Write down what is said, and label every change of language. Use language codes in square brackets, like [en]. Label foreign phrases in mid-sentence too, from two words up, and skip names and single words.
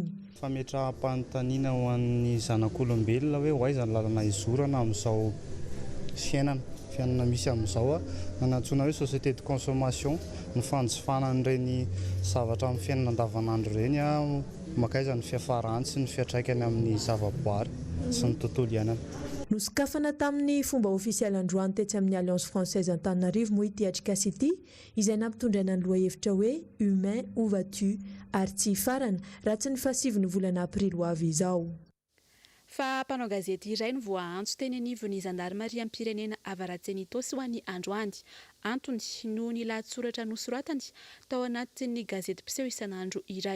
[mg] Fametraha-panontaniana ho an'ny zanak'olombelona hoe hoaiza ny lalana izorana amin'izao fiainana misy amin'izao nanantsoina hoe [fr] société de consommation, [mg] ny fanjifanan'ireny zavatra amin'ny fiainana andavanandro ireny makaiza ny fiafarany sy ny fiatraikany amin'ny zavaboary sy ny tontolo iainana. nosokafana tamin'ny fomba ofisialy androany tetsy amin'ny Alliance Française Antananarivo moa ity atrikasy ity izay nampitondraina ny lohahevitra hoe [fr] humain où vas-tu [mg] ary tsy farana raha tsy ny fahasivy ny volana aprily ho avy izao. Fa mpanao gazety iray ny voaantso teny anivon'ny zandarmariam-pirenena Avaratsenitos ho an'ny androany. Antony noho ny lahatsoratra nosoratany tao anatin'ny gazety mpiseho isan'andro iray.